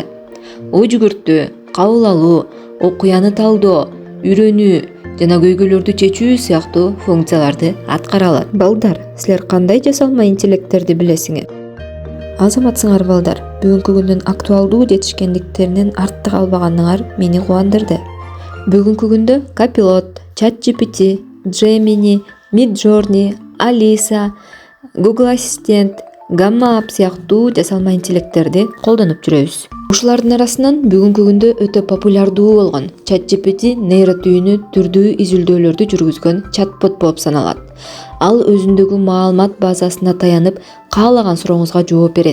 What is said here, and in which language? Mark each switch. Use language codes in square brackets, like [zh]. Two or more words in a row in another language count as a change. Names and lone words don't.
[ky] Ой жүгүртүү, кабыл алуу, окуяны талдоо, үйрөнүү жана көйгөйлөрдү чечүү сыяктуу функцияларды аткара алат. Балдар, силер кандай жасалма интеллекттерди билесиңер? Азаматсыңар балдар, бүгүнкү күндүн актуалдуу жетишкендиктеринен артта калбаганыңар мени кубандырды. Бүгүнкү күндө Copilot, ChatGPT, Gemini, Midjourney, Alisa, Google Assistant, Gamma App сыяктуу жасалма интеллекттерди колдонуп жүрөбүз. Ушулардын арасынан бүгүнкү күндө өтө популярдуу болгон ChatGPT нейротүйүнү түрдүү изилдөөлөрдү жүргүзгөн чатбот болуп саналат. Ал өзүндөгү маалымат базасына таянып, каалаган сурооңузга жооп берет.